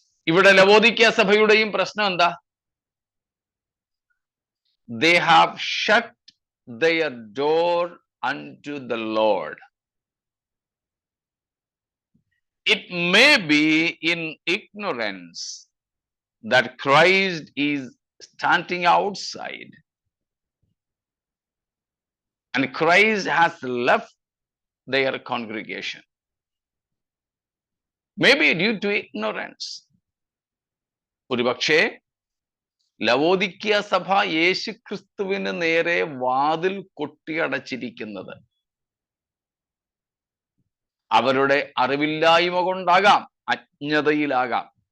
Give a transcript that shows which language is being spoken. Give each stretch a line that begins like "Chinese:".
Malayalam: ഇവിടെ ലവോദിക്ക സഭയുടെയും പ്രശ്നം എന്താ?
English: They have shut their door unto the Lord. It may be in ignorance, that Christ is standing outside and Christ has left their congregation. Maybe due to ignorance.
Malayalam: ഒരുപക്ഷേ ലവോദിക്യ സഭ യേശുക്രിസ്തുവിന് നേരെ വാതിൽ കൊട്ടിയടച്ചിരിക്കുന്നത് അവരുടെ അറിവില്ലായ്മ കൊണ്ടാകാം, അജ്ഞതയിലാകാം.